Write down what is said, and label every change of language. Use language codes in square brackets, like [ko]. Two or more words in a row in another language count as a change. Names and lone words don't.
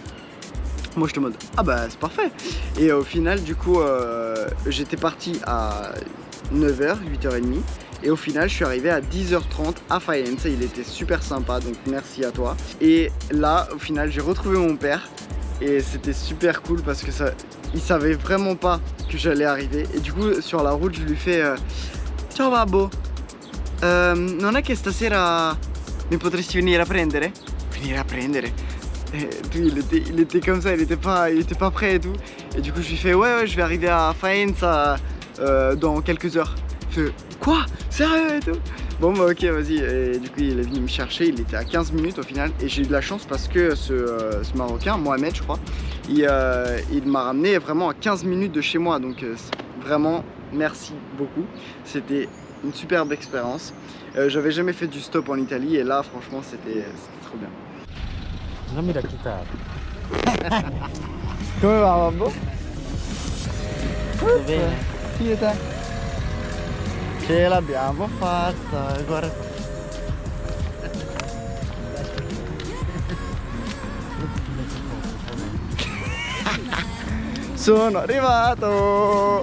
[fr] Moi je te mode ah bah c'est parfait. Et au final du coup j'étais parti à 9h, 8h30. Et au final je suis arrivé à 10h30 à Faenza. Il était super sympa, donc merci à toi. Et là au final j'ai retrouvé mon père. Et c'était super cool parce que il savait vraiment pas que j'allais arriver. Et du coup sur la route je lui fais [it] ciao babbo, non è che stasera mi potresti venire a prendere? Venire a prendere? [fr] Et puis il était comme ça, il était pas prêt et tout. Et du coup je lui fais ouais je vais arriver à Faenza dans quelques heures. Il fait quoi? Sérieux et tout? Bon bah ok vas-y. Et du coup il est venu me chercher, il était à 15 minutes au final. Et j'ai eu de la chance parce que ce Marocain, Mohamed je crois, il m'a ramené vraiment à 15 minutes de chez moi. Donc vraiment merci beaucoup. C'était une superbe expérience. J'avais jamais fait du stop en Italie et là franchement c'était trop bien. [it] Non, mira chitarra. Come va babbo? Tutto bene. Sì, te? Ce l'abbiamo fatta, guarda. Sono arrivato!